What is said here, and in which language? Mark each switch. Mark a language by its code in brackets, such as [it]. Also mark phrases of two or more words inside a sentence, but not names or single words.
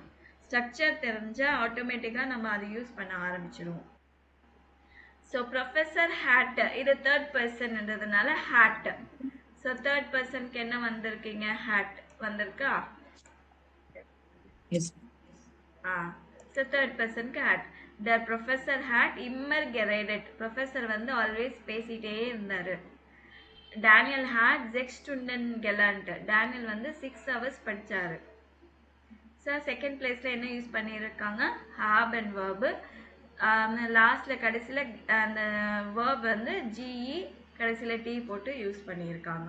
[ta] ஸ்ட்ரக்சர் தெரிஞ்சா ஆட்டோமேட்டிக்காக நம்ம அதை யூஸ் பண்ண ஆரம்பிச்சிடுவோம். ஸோ [de] Professor hat, [ta] இது [en] third personன்றதுனால [ta] ஹேட். ஸோ [en] third personக்கு [ta] என்ன வந்திருக்கீங்க? ஹேட் வந்திருக்கா? எஸ். [en] so third personக்கு [de] ஹேட். Der Professor hat immer geredet. [ta] ப்ரொஃபஸர் வந்து ஆல்வேஸ் பேசிட்டே இருந்தாரு. [de] டேனியல் ஹேட் 6 Stunden gelernt. [ta] டேனியல் வந்து 6 hours படிச்சாரு. ஸோ [en] second placeல [ta] என்ன யூஸ் பண்ணியிருக்காங்க? [de] haben Verb. [ta] லாஸ்ட்ல கடைசியில அந்த வேர்ப் வந்து ஜிஇ கடைசியில டி போட்டு யூஸ் பண்ணியிருக்காங்க.